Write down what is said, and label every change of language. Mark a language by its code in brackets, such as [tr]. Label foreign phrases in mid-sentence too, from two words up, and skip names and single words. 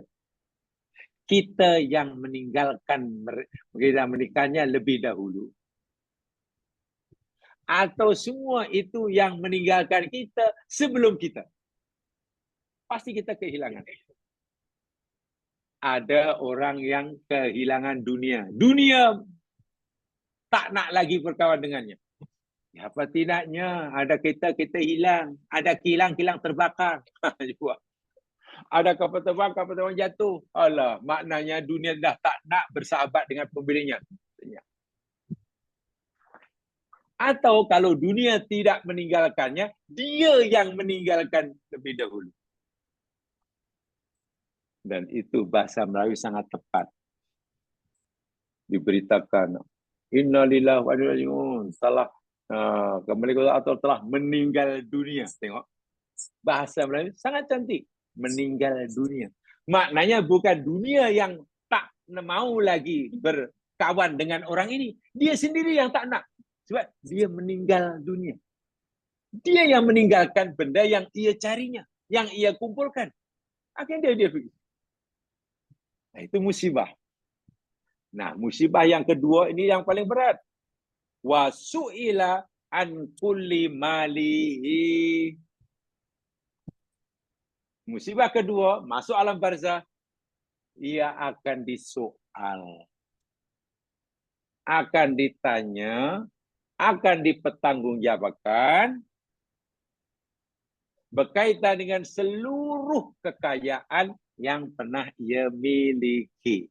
[ms] Kita yang meninggalkan kita menikahnya lebih dahulu. Atau semua itu yang meninggalkan kita sebelum kita. Pasti kita kehilangan. Ada orang yang kehilangan dunia. Dunia tak nak lagi berkawan dengannya. Ya, apa tidaknya ada kita hilang. Ada kilang terbakar. Ada kapal terbang jatuh. Alah, maknanya dunia dah tak nak bersahabat dengan pemiliknya. Atau kalau dunia tidak meninggalkannya, dia yang meninggalkan lebih dahulu. Dan itu bahasa Melayu sangat tepat. Diberitakan, [ar] إنا لله وإنا إليه راجعون, [ms] telah kembali atau telah meninggal dunia. Tengok. Bahasa Melayu sangat cantik. Meninggal dunia. Maknanya bukan dunia yang tak mau lagi berkawan dengan orang ini. Dia sendiri yang tak nak. Sebab dia meninggal dunia. Dia yang meninggalkan benda yang ia carinya. Yang ia kumpulkan. Akhirnya dia pergi. Nah, itu musibah. Nah, musibah yang kedua ini yang paling berat. [ar] وسئل عن كل ماله. [ms] Musibah kedua, masuk alam barzah, ia akan disoal. Akan ditanya, akan dipertanggungjawabkan berkaitan dengan seluruh kekayaan yang pernah ia miliki.